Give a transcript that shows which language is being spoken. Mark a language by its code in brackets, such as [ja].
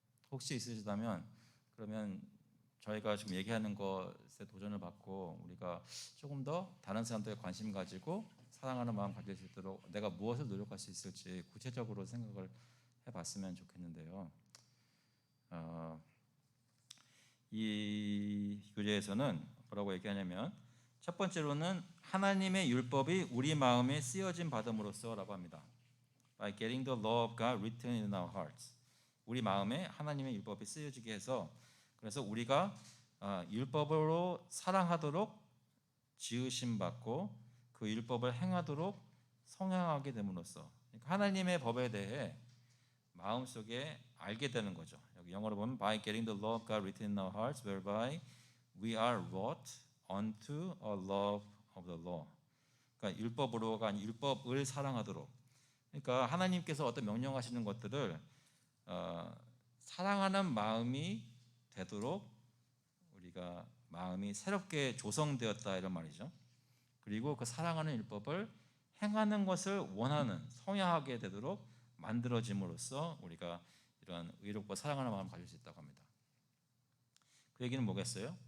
[ko] 혹시 있으시다면 그러면 저희가 지금 얘기하는 것에 도전을 받고 우리가 조금 더 다른 사람들에 관심 가지고 사랑하는 마음 가질 수 있도록 내가 무엇을 노력할 수 있을지 구체적으로 생각을 해봤으면 좋겠는데요. 이 교재에서는 뭐라고 얘기하냐면 첫 번째로는 하나님의 율법이 우리 마음에 쓰여진 받음으로써라고 합니다. [en] By getting the law of God written in our hearts. [ko] 우리 마음에 하나님의 율법이 쓰여지게 해서 그래서 우리가 율법으로 사랑하도록 지으심 받고 그 율법을 행하도록 성향하게 됨으로써 그러니까 하나님의 법에 대해 마음속에 알게 되는 거죠. 여기 영어로 보면 [en] by getting the law of God written in our hearts whereby we are wrought unto a love of the law. [ko] 그러니까 율법으로가 아닌 율법을 사랑하도록. 그러니까 하나님께서 어떤 명령하시는 것들을 사랑하는 마음이 되도록 우리가 마음이 새롭게 조성되었다 이런 말이죠. 그리고 그 사랑하는 율법을 행하는 것을 원하는 성향하게 되도록 만들어짐으로써 우리가 이런 의롭고 사랑하는 마음을 가질 수 있다고 합니다. 그 얘기는 뭐겠어요?